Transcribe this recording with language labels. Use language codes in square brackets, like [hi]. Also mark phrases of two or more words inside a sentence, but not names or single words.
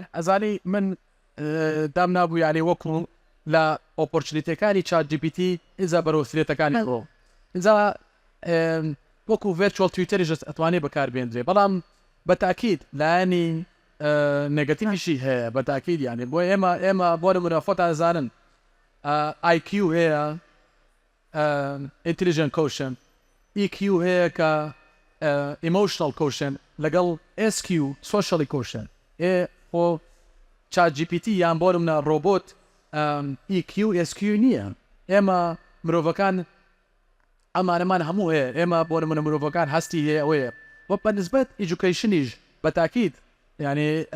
[ckb] ئەزانی من دام نابوو یعنی وەکو لە ئۆپۆرچنیتەکانی چات جی پی تی ئینجا بەرەوسرێتەکانی بڕۆ ئینجا وەکو [en] virtual tutor [ckb] ئەتوانێت بەکاربێنرێ بەڵام بەتاکید لایەنی نێگەتیڤیشی هەیە بەتاکید یعنی بۆ ئێمە بۆ نمونە خۆتان زانن IQ هەیە [en] intelligent quotient EQ [ckb] هەیە کە [en] emotional quotient [ckb] لەگەڵ [en] SQ socially quotient [ckb] بۆ چات جی پی تی یان بۆ نمونە ڕۆبۆت [en] EQ SQ [ckb] نییە ئێمە مرۆڤەکان ئەمانەمان هەموو هەیە ئێمە بۆ نمونە مرۆڤەکان هەستی هەیە ئەوەیە وە بەنسبەت ئیژوکەیشنیش بەتاکید یعنی